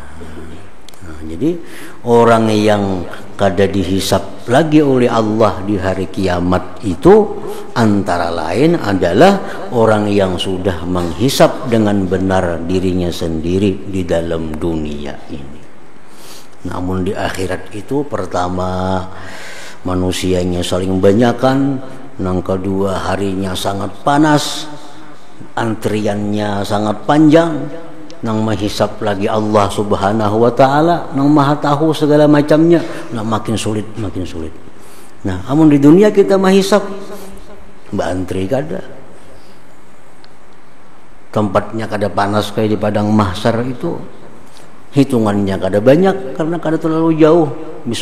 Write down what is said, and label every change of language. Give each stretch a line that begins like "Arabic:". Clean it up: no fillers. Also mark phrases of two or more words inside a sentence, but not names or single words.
Indonesian: Nah, jadi orang yang kada dihisap lagi oleh Allah di hari kiamat itu antara lain adalah orang yang sudah menghisap dengan benar dirinya sendiri di dalam dunia ini. Namun di akhirat itu pertama manusianya saling banyakan, yang kedua harinya sangat panas, antriannya sangat panjang, nang menghisap lagi Allah
Arabic: سبحانه وتعالى,
Indonesian: nang maha tahu segala macamnya, nah makin sulit.
Banjar: Nah amun di dunia kita menghisap mbak antri kada, tempatnya kada panas kayak di padang mahsyar itu, hitungannya kada banyak karena kada terlalu jauh.